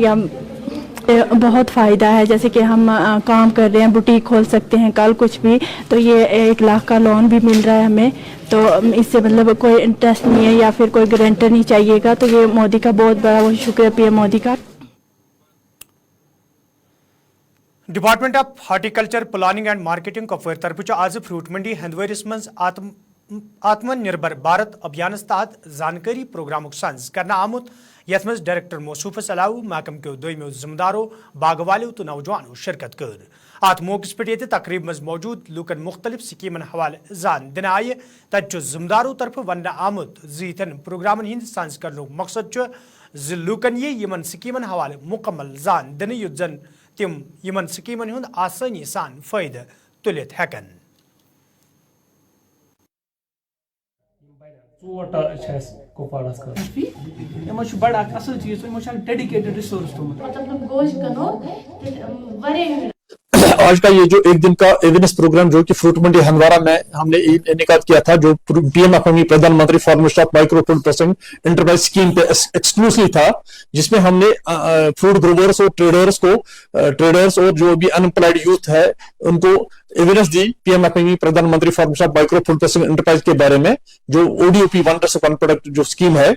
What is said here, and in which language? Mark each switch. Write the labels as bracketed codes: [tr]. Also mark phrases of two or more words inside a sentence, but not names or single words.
[ur] یا بہت فائدہ ہے, جیسے کہ ہم کام کر رہے ہیں, بوٹیک کھول سکتے ہیں کل کچھ بھی, تو یہ 1 لاکھ کا لون بھی مل رہا ہے ہمیں. تو اس سے مطلب کوئی انٹرسٹ نہیں ہے یا پھر کوئی گارنٹر نہیں چاہیے گا. تو یہ مودی کا بہت بڑا وہ شکریہ PM مودی کا. [ks] ڈپارٹمنٹ آف ہارٹیکلچر پلاننگ اینڈ مارکیٹنگ کپوار طرف آج فروٹ منڈی ہندوارس مز آتم نربر بھارت ابھیانس تحت زانکاری پروگرام سانز کرنا آمت یت مز ڈائریکٹر موصوفس علاوہ محکمہ کے دویمو ذمہ داروں باغ والو تو نوجوانوں شرکت کر. ات موقع پہ یہ تقریب مز موجود لوکن مختلف سکیمن حوالہ زان دن آئے. تت ذمہ داروں طرف ون آمت یتھن پروگرامن ہند سانز کرن مقصد لوکن یہ سکیمن حوالہ مکمل زان دن یت زن تم یمن سکیمن ہند آسانی سان فائدہ تلت ہیکن. کپوارس بڑا اصل چیز [en] dedicated resource [ur] آج کا یہ جو 1 دن کا [en] awareness program [ur] جو کہ فروٹ منڈی ہندوارہ میں ہم نے انعقاد کیا تھا, جو PM پردھان منتری فارمر آف مائکرو فوڈ پروسیسنگ انٹرپرائز اسکیم پہ ایکسکلوسیولی تھا, جس میں ہم نے [en] food growers [ur] اور ٹریڈرس اور جو بھی [en] unemployed youth [ur] ہے ان کو اویئرنیس دی PM پردھان منتری فارمر آف مائکرو فوڈ پروسیسنگ انٹرپرائز کے بارے میں, جو ODOP ونڈرس آف ون پروڈکٹ جو اسکیم ہے.